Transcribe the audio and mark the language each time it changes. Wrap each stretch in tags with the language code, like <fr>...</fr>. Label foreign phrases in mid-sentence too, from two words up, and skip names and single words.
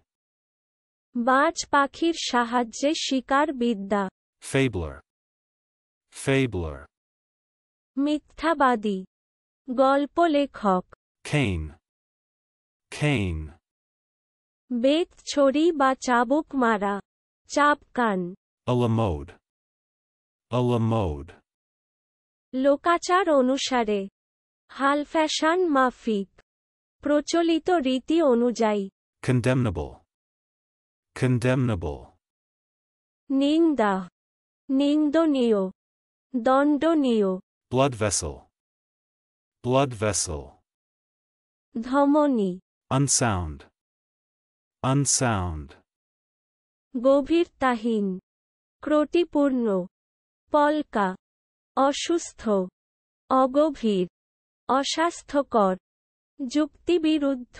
<bn>বাজ পাখির সাহায্যে শিকার বিদ্যা।</bn> <en>Fabler. Fabler.</en> <bn>মিথ্যাবাদী। গল্প লেখক।</bn> <en>Cane. Cane.</en> <bn>বেত ছড়ি বা চাবুক মারা। চাপকান।</bn> <fr>A la mode. A la mode.</fr> <bn>লোকাচার অনুসারে। হাল ফ্যাশন মাফিক। প্রচলিত রীতি অনুযায়ী।</bn> <en>Condemnable. Condemnable.</en> <bn>নিন্দা। নিন্দনীয়। দণ্ডনীয়।</bn> <en>Blood vessel. Blood vessel.</en> <bn>ধমনী।</bn> <en>Unsound. Unsound.</en> <bn>গভীরতাহীন। ক্রটিপূর্ণ। পলকা। অসুস্থ। অগভীর। অস্বাস্থ্যকর। যুক্তিবিরুদ্ধ।</bn>